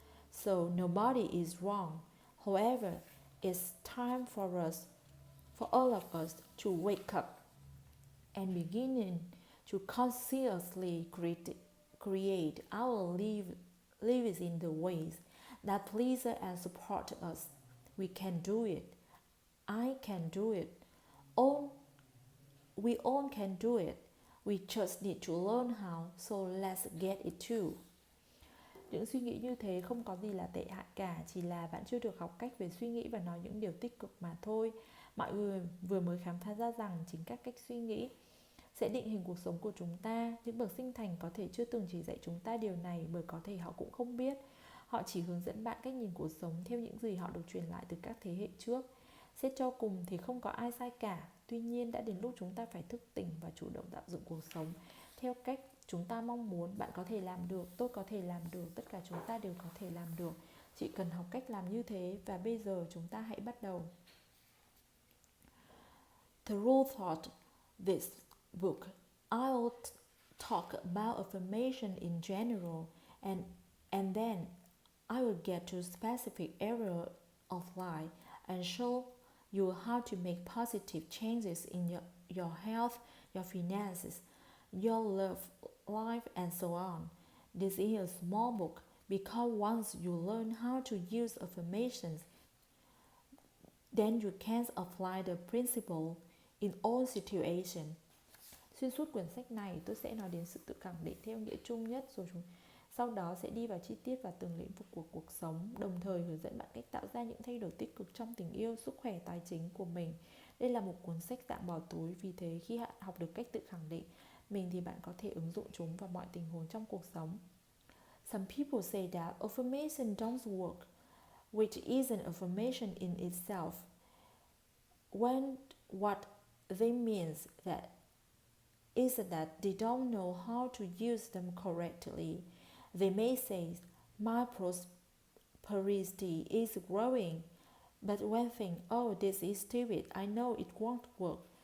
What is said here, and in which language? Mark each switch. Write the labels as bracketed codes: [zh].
[en] So nobody is wrong. However, it's time for all of us to wake up and beginning to consciously create our lives in the ways that please and support us. We can do it. I can do it. We all can do it. We just need to learn how, so let's get it too. [vi] Những suy nghĩ như thế không có gì là tệ hại cả, chỉ là bạn chưa được học cách về suy nghĩ và nói những điều tích cực mà thôi. Mọi người vừa mới khám phá ra rằng chính các cách suy nghĩ sẽ định hình cuộc sống của chúng ta. Những bậc sinh thành có thể chưa từng chỉ dạy chúng ta điều này bởi có thể họ cũng không biết. Họ chỉ hướng dẫn bạn cách nhìn cuộc sống theo những gì họ được truyền lại từ các thế hệ trước. Xét cho cùng thì không có ai sai cả. Tuy nhiên đã đến lúc chúng ta phải thức tỉnh và chủ động tạo dựng cuộc sống theo cách chúng ta mong muốn. Bạn có thể làm được, tôi có thể làm được, tất cả chúng ta đều có thể làm được. Chỉ cần học cách làm như thế và bây giờ chúng ta hãy bắt đầu. [en] Through this book, I'll talk about affirmation in general and then I will get to specific area of life and show you how to make positive changes in your health, your finances, your love life, and so on. This is a small book because once you learn how to use affirmations, then you can apply the principle in all situations. [vi] Xuyên suốt quyển sách này tôi sẽ nói đến sự tự khẳng định theo nghĩa chung nhất, rồi sau đó sẽ đi vào chi tiết và từng lĩnh vực của cuộc sống, đồng thời hướng dẫn bạn cách tạo ra những thay đổi tích cực trong tình yêu, sức khỏe, tài chính của mình. Đây là một cuốn sách dạng bỏ túi, vì thế khi bạn học được cách tự khẳng định mình thì bạn có thể ứng dụng chúng vào mọi tình huống trong cuộc sống. [en] Some people say that affirmation don't work, which is an affirmation in itself. When what they mean that is that they don't know how to use them correctly. They may say, my prosperity is growing, but when think, oh, this is stupid, I know it won't work.